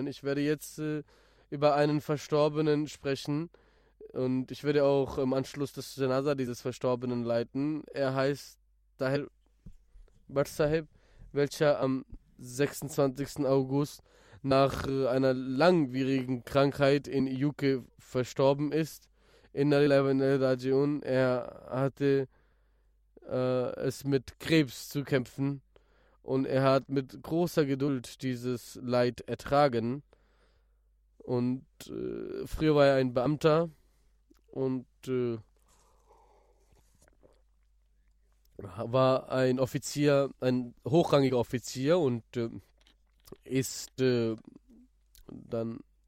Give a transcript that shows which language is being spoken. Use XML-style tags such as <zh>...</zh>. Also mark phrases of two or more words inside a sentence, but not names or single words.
<de>Ich werde jetzt über einen Verstorbenen sprechen und ich werde auch im Anschluss des Janaza dieses Verstorbenen leiten. Er heißt Tahir Bhatt Sahib, welcher am 26. August nach einer langwierigen Krankheit in UK verstorben ist.</de> <ar>إنا لله وإنا إليه راجعون.</ar> <de>Er hatte es mit Krebs zu kämpfen und er hat mit großer Geduld dieses Leid ertragen. Und früher war er ein Beamter und war ein Offizier, ein hochrangiger Offizier und ist dann</de>